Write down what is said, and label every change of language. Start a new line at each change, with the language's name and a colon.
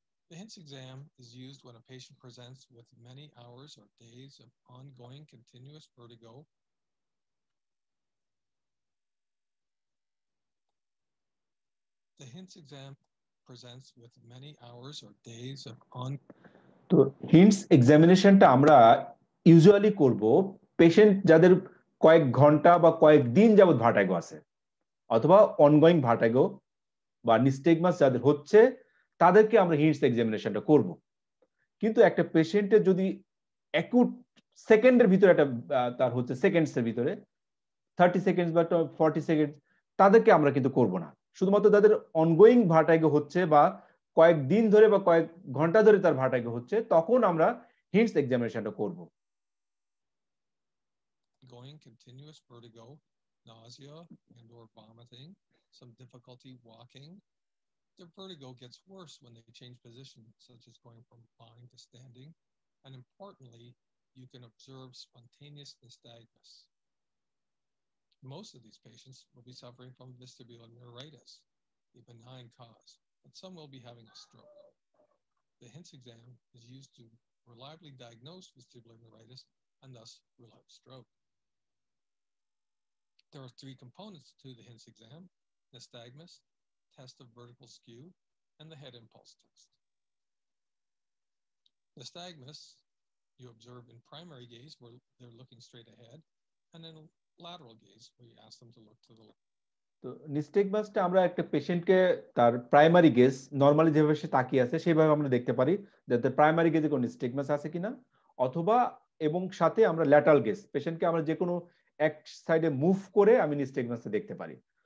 English: The HINTS exam is used when a patient presents with many hours or days of ongoing continuous vertigo The HINTS exam presents with many hours or days of
Bangla: তো hints এক্সামিনেশনটা আমরা usually করব patient যাদের কয়েক ঘন্টা বা কয়েক দিন যাবত ভার্টাইগো আছে, অথবা অনগোয়িং ভার্টাইগো বা নিস্টেগমাস যাদের হচ্ছে, তাদেরকে আমরা হিন্টস এক্সামিনেশনটা করব। কিন্তু একটা পেশেন্টের যদি অ্যাকুট সেকেন্ডের ভিতরে একটা তার হচ্ছে সেকেন্ডসের ভিতরে 30 সেকেন্ডস বা 40 সেকেন্ডস, তাদেরকে আমরা কিন্তু করব না। শুধুমাত্র তাদের অনগোয়িং ভার্টাইগো হচ্ছে বা কয়েক দিন ধরে বা কয়েক ঘন্টা ধরে তার ভার্টাইগো হচ্ছে, তখন আমরা হিন্টস এক্সামিনেশনটা করব।
English: Going continuous vertigo, nausea and or vomiting, some difficulty walking. The vertigo gets worse when they change position, such as going from lying to standing. And importantly, you can observe spontaneous nystagmus. Most of these patients will be suffering from vestibular neuritis, a benign cause, but some will be having a stroke. The HINTS exam is used to reliably diagnose vestibular neuritis and thus rule out stroke. There are three components to the HINTS exam: nystagmus, test of vertical skew, and the head impulse test. Nystagmus you observe in primary gaze where they're looking straight ahead, and in lateral gaze where you ask them to look to the left.
Bangla: তো নিস্টেগমাসটা আমরা একটা পেশেন্টকে তার primary gauge normally যেভাবে সে তাকিয়ে আছে সেভাবে আমরা দেখতে পারি যে তার প্রাইমারি গেজে কোনো নিস্টেগমাস আছে কিনা, অথবা এবং সাথে আমরা ল্যাটারাল গেজ পেশেন্টকে আমরা যে কোনো এক সাইডে মুভ করে আমি নিস্টেগমাসটা দেখতে পারি।